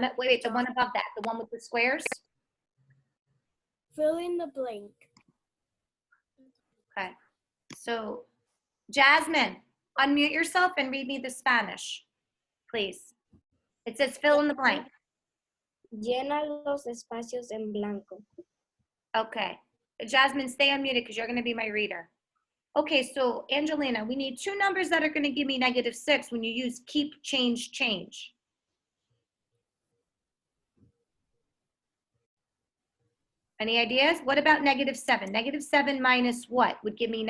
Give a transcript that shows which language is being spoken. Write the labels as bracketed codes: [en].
[en] Wait, the one above that, the one with the squares? Fill in the blank. Okay. So, Jasmine, unmute yourself and read me the Spanish, please. It says fill in the blank. [es] Llena los espacios en blanco. [en] Okay. Jasmine, stay unmuted because you're going to be my reader. Okay, so Angelina, we need two numbers that are going to give me -6 when you use keep, change, change. Any ideas? What about -7? -7 minus what would give me -6?